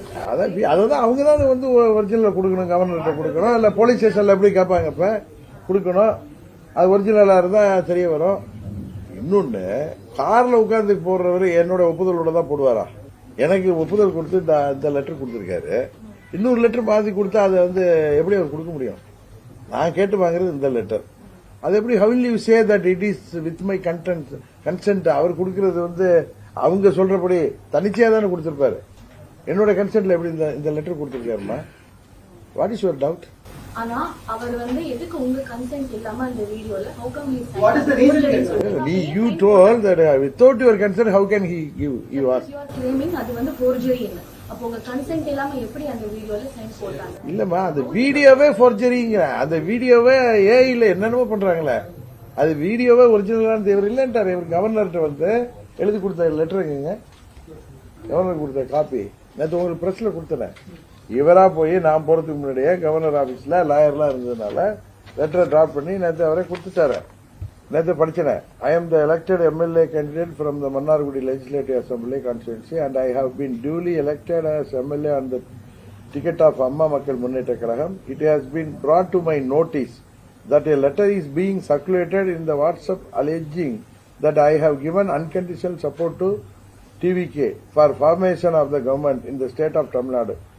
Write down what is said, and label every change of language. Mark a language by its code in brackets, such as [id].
[ta] அதான் அவங்க தான் வந்து ஒரிஜினல் கொடுக்கணும், கவர்னர்கிட்ட கொடுக்கணும், இல்ல போலீஸ் ஸ்டேஷன்ல எப்படி கேட்பாங்க, இப்ப கொடுக்கணும். அது ஒரிஜினலா இருந்தா தெரிய வரும். இன்னொன்னு, கார்ல உட்கார்ந்து போடுறவரு என்னோட ஒப்புதலோட தான் போடுவாரா? எனக்கு ஒப்புதல் கொடுத்து இந்த லெட்டர் கொடுத்திருக்காரு, இன்னொரு லெட்டர் மாத்தி கொடுத்தா அதை வந்து எப்படி அவர் கொடுக்க முடியும்? நான் கேட்டு வாங்குறது இந்த லெட்டர். அது எப்படி, [en] how will you say that it is with my consent? [ta] அவர் கொடுக்கிறது வந்து அவங்க சொல்றபடி தனிச்சையா தானே கொடுத்திருப்பாரு. என்னோட கன்சென்ட்ல எப்படி இந்த letter கொடுத்திருக்காருமா? [en] What is your doubt? [ta] ஆனா அவர் வந்து எதுக்கு உங்க கன்சென்ட் இல்லாம அந்த வீடியோல [en] how come he What is the reason? You told that without your consent how can he give you are claiming [ta] அது வந்து forgery ன்னு. அப்ப உங்க கன்சென்ட் இல்லாம எப்படி அந்த வீடியோல சைன் போட்டாங்க? இல்லம்மா, அந்த வீடியோவே ஃபோர்ஜரிங்க. அந்த வீடியோவே ஏஐல என்னென்னமோ பண்றாங்களே, அது வீடியோவே ஒரிஜினலான தேவை இல்லன்றாரு. இவர் கவர்னர்கிட்ட வந்து எழுதி கொடுத்த லெட்டருங்க, கவர்னர் கொடுத்த காப்பி நேற்று உங்களுக்கு பிரஸ்ல கொடுத்தேன். இவரா போய் நான் போறதுக்கு முன்னாடியே கவர்னர் ஆபீஸ்ல லாயர்லாம் இருந்ததுனால லெட்டரை டிராப் பண்ணி நேற்று அவரே கொடுத்துட்டாரு. நேற்று படிச்சேன். [en] I am the elected MLA candidate from the Mannargudi Legislative Assembly constituency and I have been duly elected as MLA on the ticket of Amma Makkal Munneta Kalagam, it has been brought to my notice that a letter is being circulated in the WhatsApp alleging that I have given unconditional support to TVK for formation of the government in the state of Tamil Nadu.